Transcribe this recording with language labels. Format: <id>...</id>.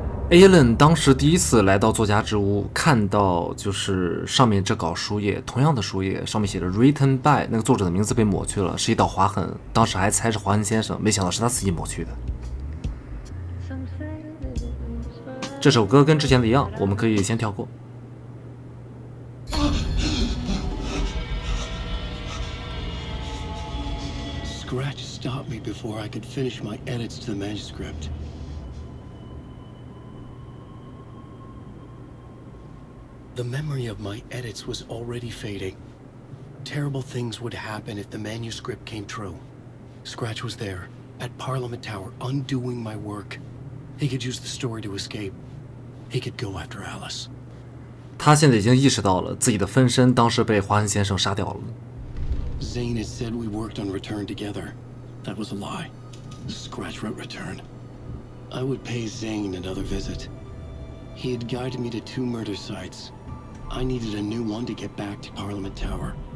<zh>Alan 当时第一次来到作家之屋，看到就是上面这稿书页，同样的书页上面写着</zh> <en>written by，</en> <zh>那个作者的名字被抹去了，是一道划痕。当时还猜是华恩先生，没想到是他自己抹去的。这首歌跟之前的一样，我们可以先跳过。</zh> <en>Scratch stopped me before I could finish my edits to the manuscript. The memory of my edits was already fading. Terrible things would happen if the manuscript came true. Scratch was there, at Parliament Tower, undoing my work. He could use the story to escape. He could go after Alice.</en> <zh>他现在已经意识到了自己的分身当时被华恩先生杀掉了。</zh> <en>Zane had said we worked on Return together. That was a lie. Scratch wrote Return. I would pay Zane another visit. He had guided me to 2 murder sites. I needed a new one to get back to Parliament Tower.</en>